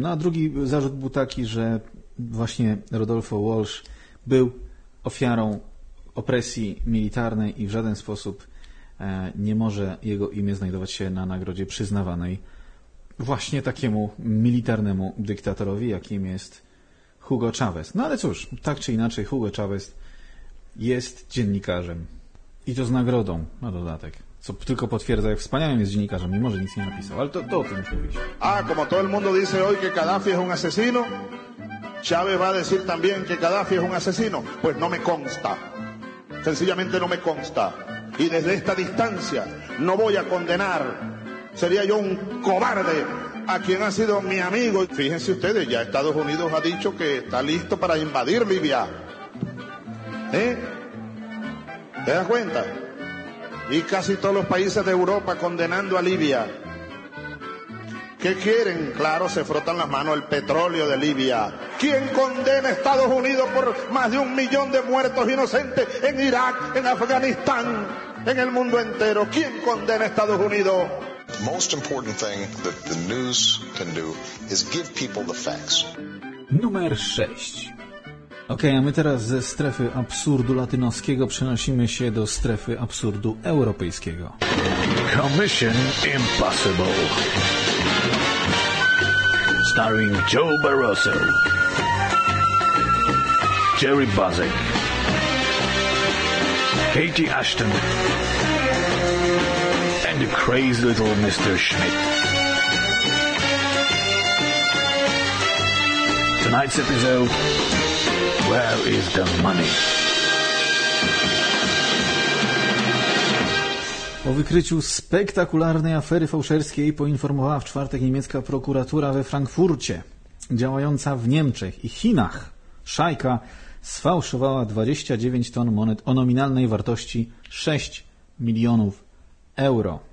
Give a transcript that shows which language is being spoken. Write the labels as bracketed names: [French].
[Polish] No a drugi zarzut był taki, że właśnie Rodolfo Walsh był ofiarą opresji militarnej i w żaden sposób nie może jego imię znajdować się na nagrodzie przyznawanej właśnie takiemu militarnemu dyktatorowi, jakim jest Hugo Chavez. No ale cóż, tak czy inaczej Hugo Chavez jest dziennikarzem. I to z nagrodą na dodatek. Co tylko potwierdza, jak wspaniałym jest dziennikarzem, mimo że nic nie napisał. Ale to o tym mówisz. [Spanish] A, como todo el mundo dice hoy que Gaddafi es un asesino, Chávez va a decir también que Gaddafi es un asesino. Pues no me consta. Sencillamente no me consta. Y desde esta distancia no voy a condenar. Sería yo un cobarde a quien ha sido mi amigo. Fíjense ustedes, ya Estados Unidos ha dicho que está listo para invadir Libia. ¿Eh? ¿Te das cuenta? Y casi todos los países de Europa condenando a Libia. ¿Qué quieren? Claro, se frotan las manos el petróleo de Libia. ¿Quién condena a Estados Unidos por más de 1 millón de muertos inocentes en Irak, en Afganistán, en el mundo entero? ¿Quién condena a Estados Unidos? [English] Most important thing that the news can do is give people the facts. [Polish] Numer 6. Okej, a my teraz ze strefy absurdu latynoskiego przenosimy się do strefy absurdu europejskiego. [English] Commission Impossible. Starring Joe Barroso, Jerry Buzek, Katie Ashton, and the crazy little Mr. Schmidt. Tonight's episode, Where is the Money? [Polish] O wykryciu spektakularnej afery fałszerskiej poinformowała w czwartek niemiecka prokuratura we Frankfurcie, działająca w Niemczech i Chinach. Szajka sfałszowała 29 ton monet o nominalnej wartości 6 milionów euro.